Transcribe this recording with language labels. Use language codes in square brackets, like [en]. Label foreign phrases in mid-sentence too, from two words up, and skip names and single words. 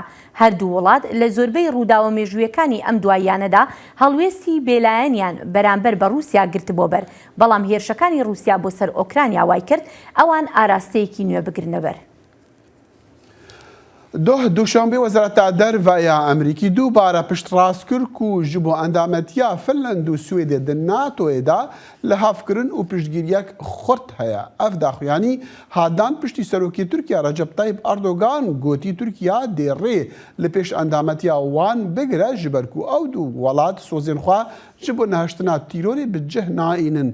[ckb] هەردوو وڵات لە زۆربەی ڕووداوە مێژوویەکانی ئەم دواییانەدا هەڵوێستی بێلایەنیان بەرامبەر بە رووسیا گرت بۆ بەر، بەڵام هێرشەکانی رووسیا بۆ سەر ئۆکرانیا وای کرد ئەوان ئاراستەیەکی نوێ بگرنەبەر. [ku] دوشنبه وەزارەتە دەرڤایە ئەمریکی دووبارە پشتڕاست کرد و ji bo endametiya Finland û Swêdê di NATOyê da li havkirin û piştgiriyek xurt heye. Ev daxuyanî hadan piştî serokê Tirkiye Recep Tayyip Erdogan gotî Tirkiya dê rê li pêş endametiya wan bigire ji ber ku ew du welat sozên xwe ji bo nehiştina tîrorê bi cih naînin.